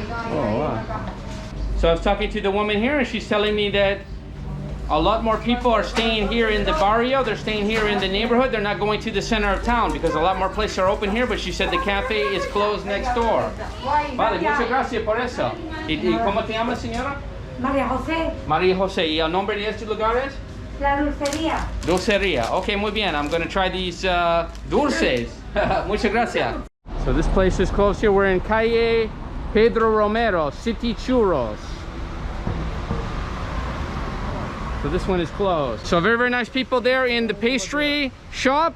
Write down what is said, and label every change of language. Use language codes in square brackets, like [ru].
[en] Oh, wow. So I was talking to the woman here and she's telling me that a lot more people are staying here in the barrio. They're staying here in the neighborhood. They're not going to the center of town because a lot more places are open here, but she said the cafe is closed next door. [es] Vale, muchas gracias por eso. ¿Y cómo te llamas, señora? María José. María José. ¿Y el nombre de este lugar es? La dulcería. Dulcería. Okay, muy bien. [en] I'm going to try these dulces. [es] Muchas gracias. [en] So this place is closed here. We're in calle Pedro Romero, City Churros. So this one is closed. So very, very nice people there in the pastry shop.